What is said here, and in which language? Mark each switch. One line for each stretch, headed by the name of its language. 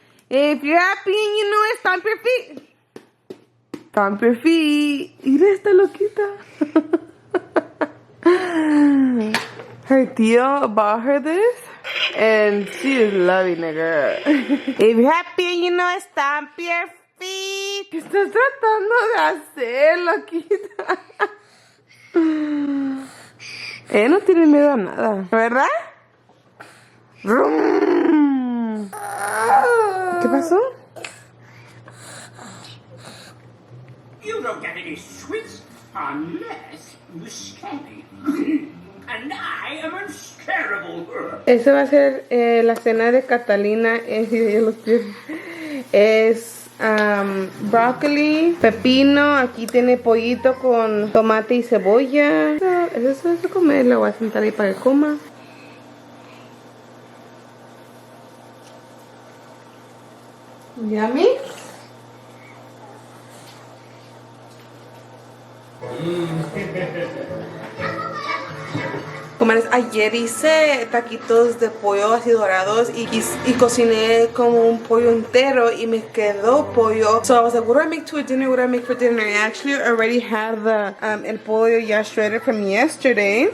English: If you're happy and you know it, stomp your feet. Stomp your feet.
Spanish: Mira esta loquita.
English: Her tío bought her this, and she is loving it, girl. If you're happy and you know it, stomp your feet.
Spanish: ¿Qué estás tratando de hacer, loquita? Ella no tiene miedo a nada, ¿verdad? ¿Qué pasó?
English: You don't get any sweets unless you scare me. And I am unscareable.
Spanish: Esa va a ser la cena de Catalina. Es brócoli, pepino, aquí tiene pollito con tomate y cebolla. Eso es de comer, lo voy a sentar ahí para que coma.
English: Yummy.
Spanish: Comadres, ayer hice taquitos de pollo así dorados y cociné como un pollo entero y me quedó pollo.
English: So I was like, what do I make to a dinner? What do I make for dinner? I actually already had the el pollo ya shredded from yesterday.